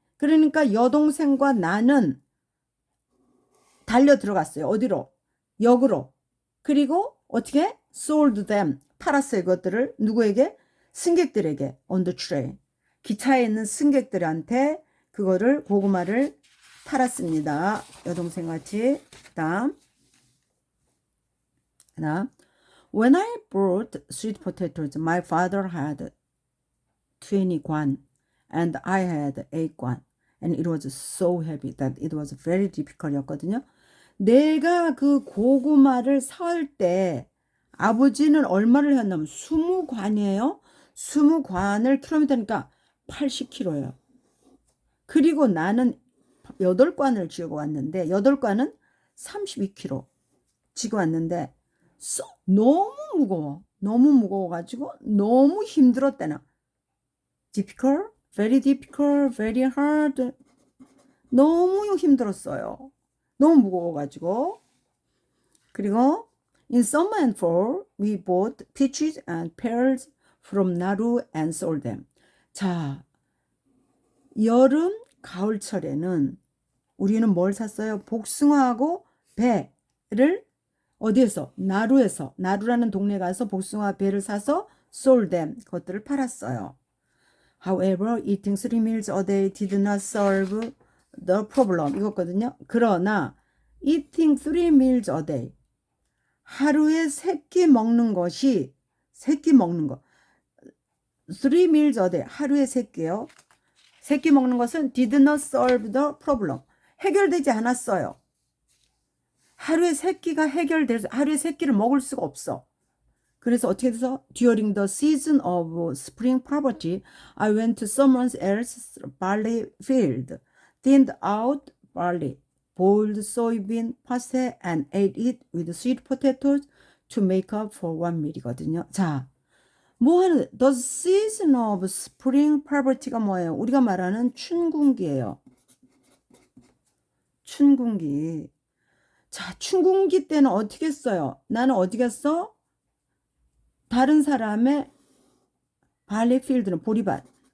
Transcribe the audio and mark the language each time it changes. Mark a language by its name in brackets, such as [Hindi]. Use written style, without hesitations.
[Korean] 그러니까 여동생과 나는 달려 들어갔어요. 어디로? 역으로. 그리고 어떻게? [English] sold them. [Korean] 팔았어요. 그것들을 누구에게? 승객들에게. [English] on the train. [Korean] 기차에 있는 승객들한테 그거를 고구마를 팔았습니다. 여동생 같이. [English] 그다음 When I brought sweet potatoes, my father had 20 kwan and I had 8 kwan. And it was so heavy that it was very difficult 였거든요. [Korean] 내가 그 고구마를 사올 때 아버지는 얼마를 했냐면 20관이에요. 20관을 킬로미터니까 80km예요. 그리고 나는 8관을 지고 왔는데 8관은 32km 지고 왔는데 너무 무거워. 너무 무거워가지고 너무 힘들었대나. [English] difficult, very difficult, very hard. [Korean] 너무 힘들었어요. 너무 무거워가지고. [English] 그리고 in summer and fall, we bought peaches and pears from Nauru and sold them. [Korean] 자, 여름, 가을철에는 우리는 뭘 샀어요? 복숭아하고 배를 어디에서? 나루에서, 나루라는 동네 가서 복숭아 배를 사서 [English] sold them, [Korean] 그것들을 팔았어요. [English] However, eating 3 meals a day did not solve the problem. [Korean] 이거거든요. 그러나 [English] eating 3 meals a day, [Korean] 하루에 3끼 먹는 것이 3끼 먹는 거. [English] 3 meals a day, [Korean] 하루에 3끼요. 3끼 먹는 것은 [English] did not solve the problem. [Korean] 해결되지 않았어요. 하루에 3끼가 해결돼서 하루에 3끼를 먹을 수가 없어. 그래서 어떻게 돼서 [English] during the season of spring poverty, I went to someone else's barley field, thinned out barley, boiled soybean pasta and ate it with sweet potatoes to make up for one meal이거든요. [Korean] 자, 뭐 하는 [English] the season of spring poverty [Korean] 가 뭐예요? 우리가 말하는 춘궁기예요. 춘궁기. 자, 춘궁기 때는 어떻게 했어요? 나는 어디 갔어? 다른 사람의 발레필드는 보리밭.